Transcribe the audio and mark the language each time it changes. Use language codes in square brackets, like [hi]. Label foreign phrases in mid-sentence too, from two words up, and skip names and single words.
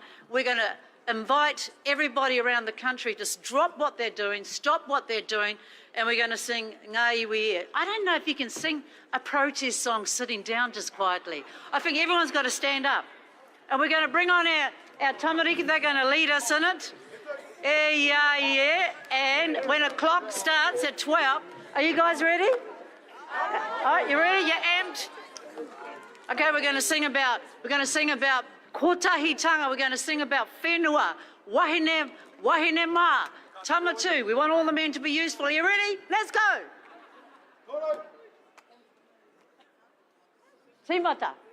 [en] We're going to invite everybody around the country to drop what they're doing, stop what they're doing, and we're going to sing Ngā Iwi E. I don't know if you can sing a protest song sitting down just quietly. I think everyone's got to stand up. And we're going to bring on our tamariki, they're going to lead us in it. [mi] E ia e, [en] and when a clock starts at 12, are you guys ready? All right, you ready? You're amped? Okay, we're going to sing about kotahitanga, we're going to sing about whenua, [mi] wahine mā, [en] tamatu. We want all the men to be useful. Are you ready? Let's go. Tīmata.